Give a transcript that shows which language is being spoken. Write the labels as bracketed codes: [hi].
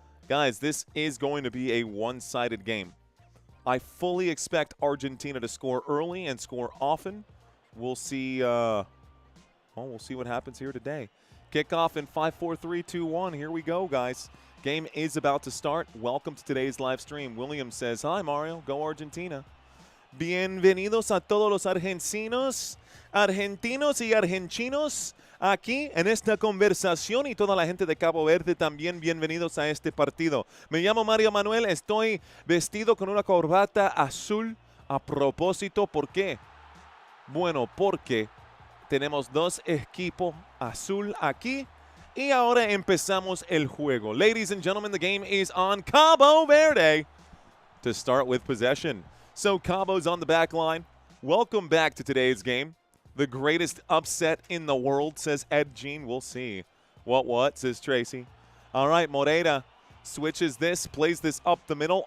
[en] Guys, this is going to be a one-sided game. I fully expect Argentina to score early and score often. We'll see. We'll see what happens here today. Kickoff in 5, 4, 3, 2, 1. Here we go, guys. Game is about to start. Welcome to today's live stream. William says, hi, Mario. Go Argentina. [es] Bienvenidos a todos los argentinos y argentinos aquí en esta conversación y toda la gente de Cabo Verde también bienvenidos a este partido. Me llamo Mario Manuel. Estoy vestido con una corbata azul a propósito. ¿Por qué? Bueno, porque tenemos 2 equipos azul aquí. Y ahora empezamos el juego. [en] Ladies and gentlemen, the game is on Cabo Verde to start with possession. So Cabo's on the back line. Welcome back to today's game. The greatest upset in the world, says Ed Jean. We'll see. What, says Tracy. All right, Moreira switches this, plays this up the middle.